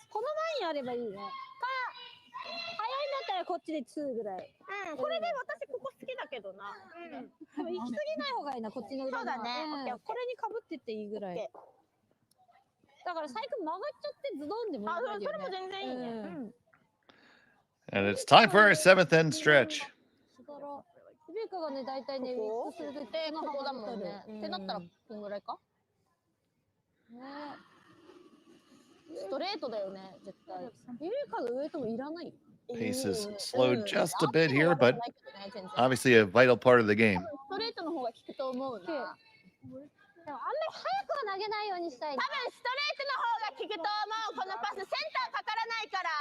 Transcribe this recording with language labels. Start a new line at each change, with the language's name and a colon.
Japanese: このラインあればいいね。早いんだったらこっちで2ぐらい。これで私ここ好きだけどな。でも行き過ぎない方がいいな、こっちの裏が。そうだね。これに被ってっていいぐらい。だから最悪曲がっちゃってズドンでもいいよね。それも全然いいね。
English: And it's time for our seventh end stretch.
Japanese: ベーカがね、大体ね、ウィックするときここだもんね。ってなったらこんぐらいか？ね。ストレートだよね、絶対。ベーカのウエイトもいらない。
English: Pace is slowed just a bit here, but obviously a vital part of the game.
Japanese: ストレートの方が効くと思うな。でもあんまり早くは投げないようにしたい。多分ストレートの方が効くと思う。このパスセンターかからないから。